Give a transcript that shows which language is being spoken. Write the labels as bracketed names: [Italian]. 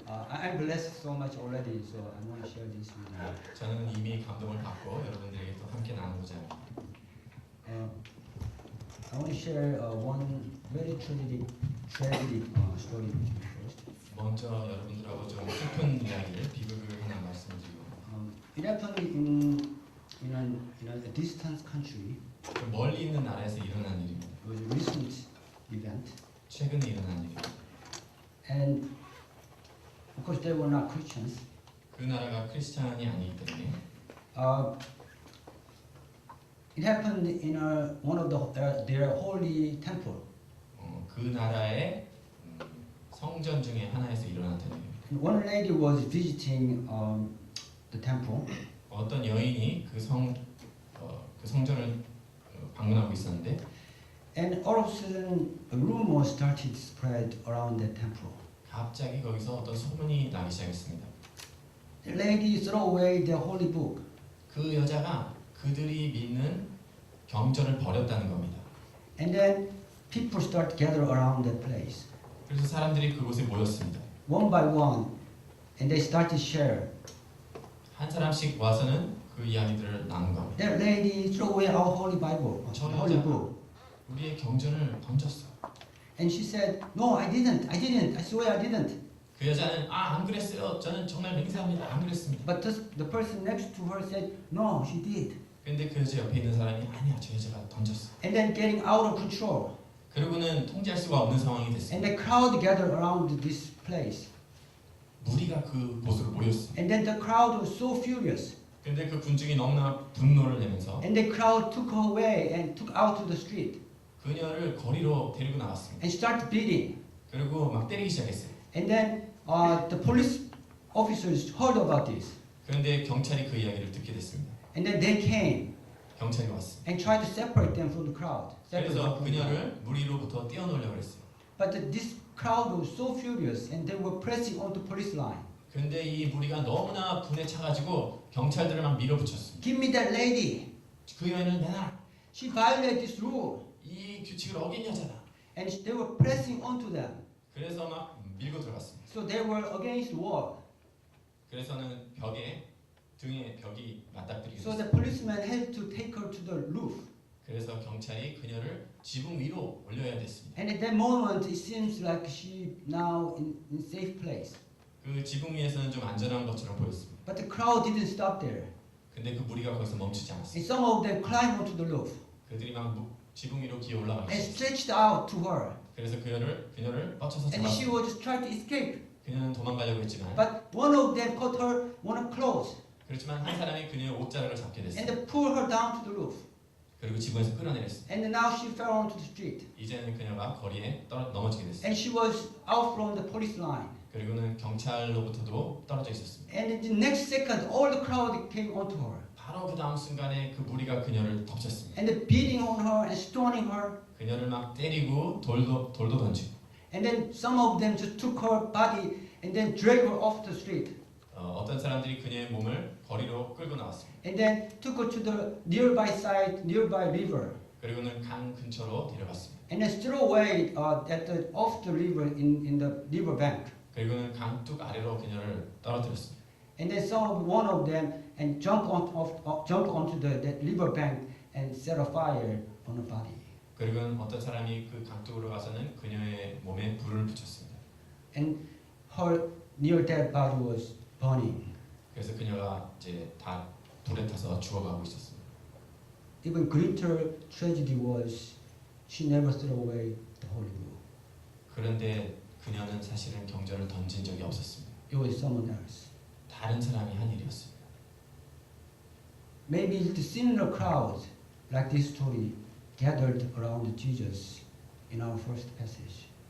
[English] I'm blessed so much already, so I want to share this with you. [Korean] 저는 이미 감동을 받고 여러분들에게 또 함께 나누고자 합니다. [English] I want to share one very tragic story with you first. [Korean] 먼저 여러분들하고 좀 슬픈 이야기를 비극을 하나 말씀드리고 [English] It happened in a distant country. [Korean] 좀 멀리 있는 나라에서 일어난 일입니다. [English] It was a recent event, [Korean] 최근에 일어난 일입니다. [English] and of course they were not Christians. [Korean] 그 나라가 크리스찬이 아니기 때문에 [English] It happened in one of their holy temple. [Korean] 그 나라의 성전 중에 하나에서 일어났던 일입니다. [English] And one lady was visiting the temple. [Korean] 어떤 여인이 그 성전을 방문하고 있었는데 [English] And all of a sudden, a rumor started to spread around the temple. [Korean] 갑자기 거기서 어떤 소문이 나기 시작했습니다. [English] The lady threw away their holy book. [Korean] 그 여자가 그들이 믿는 경전을 버렸다는 겁니다. [English] And then people start to gather around that place, [Korean] 그래서 사람들이 그곳에 모였습니다. [English] one by one, and they start to share. [Korean] 한 사람씩 와서는 그 이야기들을 나눈 겁니다. [English] That lady threw away our holy Bible, [Korean] 저 [English] holy [Korean] 여자가 [English] book. [Korean] 우리의 경전을 던졌어. [English] And she said, "No, I didn't. I swear I didn't." [Korean] 그 여자는 안 그랬어요. 저는 정말 맹세합니다. 안 그랬습니다. [English] But the person next to her said, "No, she did." [Korean] 근데 그 여자 옆에 있는 사람이 아니야, 저 여자가 던졌어. [English] And then getting out of control, [Korean] 그리고는 통제할 수가 없는 상황이 [English] and [Korean] 됐습니다. [English] the crowd gathered around this place. [Korean] 무리가 그 곳으로 모였어. [English] And then the crowd was so furious. [Korean] 근데 그 군중이 너무나 분노를 내면서 [English] And the crowd took her away and took out to the street [Korean] 그녀를 거리로 데리고 나갔습니다. [English] and started beating. [Korean] 그리고 막 때리기 시작했어요. [English] And then the police officers heard about this. [Korean] 그런데 경찰이 그 이야기를 듣게 됐습니다. [English] And then they came [Korean] 경찰이 왔습니다. [English] and tried to separate them from the crowd. [Korean] 그래서 그녀를 무리로부터 떼어놓으려고 했어요. [English] But this crowd was so furious and they were pressing on the police line. [Korean] 근데 이 무리가 너무나 분에 차가지고 경찰들을 막 밀어붙였습니다. [English] Give me that lady. [Korean] 그 여인을 내놔. [English] She violated this rule. [Korean] 이 규칙을 어긴 여자다. [English] And they were pressing onto them. [Korean] 그래서 막 밀고 들어갔습니다. [English] So they were against the wall. [Korean] 그래서는 등에 벽이 맞닥뜨리게 [English] So the [Korean] 됐습니다. [English] policeman had to take her to the roof. [Korean] 그래서 경찰이 그녀를 지붕 위로 올려야 됐습니다. [English] And at that moment, it seems like she now in safe place. [Korean] 그 지붕 위에서는 좀 안전한 것처럼 보였습니다. [English] But the crowd didn't stop there. [Korean] 근데 그 무리가 거기서 멈추지 [English] And [Korean] 않았습니다. [English] some of them climbed onto the roof [Korean] 그들이 막 지붕 위로 기어 올라가기 [English] and stretched out to her. [Korean] 그래서 그녀를 뻗쳐서 [English] And she [Korean] 잡았습니다. [English] was just trying to escape. [Korean] 그녀는 도망가려고 했지만 [English] But one of them caught her one of clothes [Korean] 그렇지만 한 사람이 그녀의 옷자락을 잡게 [English] and [Korean] 됐습니다. [English] they pulled her down to the roof. [Korean] 그리고 지붕에서 끌어내렸습니다. [English] And now she fell onto the street. [Korean] 이제는 그녀가 거리에 넘어지게 됐습니다. [English] And she was out from the police line. [Korean] 그리고는 경찰로부터도 떨어져 있었습니다. [English] And in the next second, all the crowd came onto her. [Korean] 바로 그 다음 순간에 그 무리가 그녀를 덮쳤습니다. [English] And they're beating on her and stoning her. [Korean] 그녀를 막 때리고 돌도 던지고 [English] And then some of them just took her body and then dragged her off the street. [Korean] 어떤 사람들이 그녀의 몸을 거리로 끌고 나왔습니다. [English] And then took her to the nearby river. [Korean] 그리고는 강 근처로 데려갔습니다. [English] And then threw away off the river in the river bank. [Korean] 그리고는 강 뚝 아래로 그녀를 떨어뜨렸습니다. [English] And then one of them and jumped onto that river bank and set a fire on her body. [Korean] 그리고는 어떤 사람이 그 강둑으로 가서는 그녀의 몸에 불을 붙였습니다. [English] And her near dead body was burning. [Korean] 그래서 그녀가 이제 다 불에 타서 죽어가고 있었습니다. [English] Even greater tragedy was she never threw away the holy book. [Korean] 그런데 그녀는 사실은 경전을 던진 적이 없었습니다. [English] It was someone else. [Korean] 다른 사람이 한 일이었습니다. [English] Maybe the similar crowd, like this story, gathered around Jesus in our first passage.